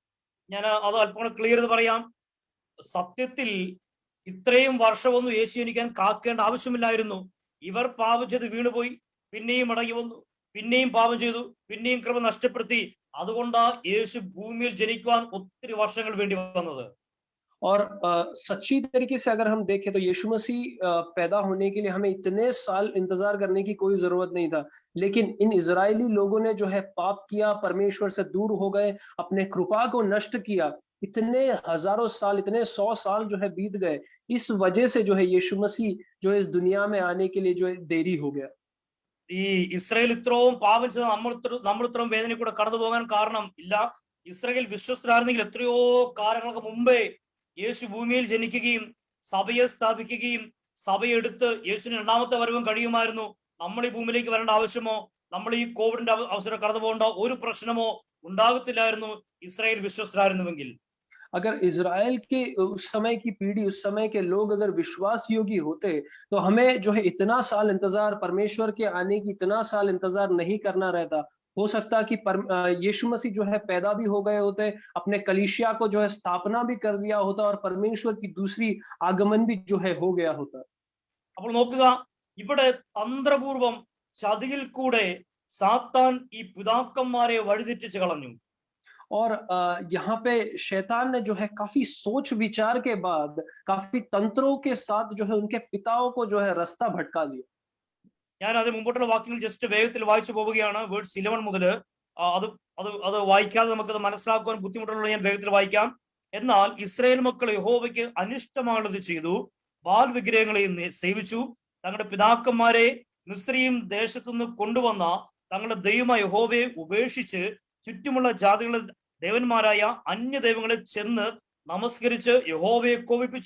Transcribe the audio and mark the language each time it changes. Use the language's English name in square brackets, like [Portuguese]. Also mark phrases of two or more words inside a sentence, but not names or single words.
[Malayalam] ഞാൻ അത് അല്പം കൂടെ ക്ലിയർ ചെയ്ത് പറയാം. സത്യത്തിൽ ഇത്രയും വർഷമൊന്നും യേശു ജനിക്കാൻ കാക്കേണ്ട ആവശ്യമില്ലായിരുന്നു. ഇവർ പാപം ചെയ്ത് വീണുപോയി, പിന്നെയും മടങ്ങി വന്നു, പിന്നെയും പാപം ചെയ്തു, പിന്നെയും കൃപ നഷ്ടപ്പെടുത്തി. അതുകൊണ്ടാ യേശു ഭൂമിയിൽ ജനിക്കുവാൻ ഒത്തിരി വർഷങ്ങൾ വേണ്ടി വന്നത്. [Hindi] और सच्ची तरीके से अगर हम देखें तो यीशु मसीह पैदा होने के लिए हमें इतने साल इंतजार करने की कोई जरूरत नहीं था, लेकिन इन इजरायली लोगों ने जो है पाप किया, परमेश्वर से दूर हो गए, अपने कृपा को नष्ट किया। इतने हजारों साल, इतने 100 साल जो है बीत गए, इस वजह से जो है यीशु मसीह जो है इस दुनिया में आने के लिए जो है देरी हो गया। [Malayalam] ഈ ഇസ്രായേൽ ഇത്രയും പാപം ചെയ്ത് നമ്മൾ ഇത്രയും വേദന കൂടെ കടന്നു പോകാൻ കാരണം ഇല്ല, ഇസ്രായേൽ വിശ്വസ്തരായിരുന്നെങ്കിൽ എത്രയോ കാലങ്ങൾക്ക് മുമ്പേ യേശു ഭൂമിയിൽ ജനിക്കുകയും സഭയെ സ്ഥാപിക്കുകയും സഭയെടുത്ത് യേശുവിന് രണ്ടാമത്തെ വരവും കഴിയുമായിരുന്നു. നമ്മൾ ഈ ഭൂമിയിലേക്ക് വരേണ്ട ആവശ്യമോ നമ്മൾ ഈ കോവിഡിന്റെ അവസരം കടന്നു പോകേണ്ട ഒരു പ്രശ്നമോ ഉണ്ടാകത്തില്ലായിരുന്നു ഇസ്രായേൽ വിശ്വസ്തരായിരുന്നുവെങ്കിൽ. [Hindi] अगर इज़राइल के उस समय की पीढ़ी, उस समय के लोग अगर विश्वास योगी होते, तो हमें जो है इतना साल इंतजार, परमेश्वर के आने की इतना साल इंतजार नहीं करना रहता। हो सकता कि यीशु मसीह जो है पैदा भी हो गए होते, अपने कलीसिया को जो है स्थापना भी कर दिया होता और परमेश्वर की दूसरी आगमन भी जो है हो गया होता। [Malayalam] അപ്പോൾ നോക്കുക, ഇവിടെ തന്ത്രപൂർവം ചതിയിൽ കൂടെ സാത്താൻ ഈ പിതാക്കന്മാരെ വഴിതെറ്റിച്ച് കളഞ്ഞു. [Hindi] और यहाँ पे शैतान ने जो है काफी सोच विचार के बाद, काफी तंत्रों के साथ जो है उनके पिताओं को जो है रास्ता भटका दिया। [Malayalam] ഞാൻ അതിന് മുമ്പോട്ടുള്ള വാക്യങ്ങൾ ജസ്റ്റ് വേഗത്തിൽ വായിച്ചു പോവുകയാണ്. വേർഡ്സ് 11 മുതൽ അത് വായിക്കാതെ നമുക്കത് മനസ്സിലാക്കുവാൻ ബുദ്ധിമുട്ടുള്ളത് ഞാൻ വേഗത്തിൽ വായിക്കാം. എന്നാൽ ഇസ്രായേൽ മക്കൾ യഹോവയ്ക്ക് അനിഷ്ടമായുള്ളത് ചെയ്തു, ബാൽ വിഗ്രഹങ്ങളെ സേവിച്ചു, തങ്ങളുടെ പിതാക്കന്മാരെ മിസ്രയീം ദേശത്തുനിന്ന് കൊണ്ടുവന്ന തങ്ങളുടെ ദൈവമായ യഹോവയെ ഉപേക്ഷിച്ച് ചുറ്റുമുള്ള ജാതികളുടെ ദേവന്മാരായ അന്യ ദൈവങ്ങളെ ചെന്ന് നമസ്കരിച്ച് യഹോവയെ കോപിപ്പിച്ചു.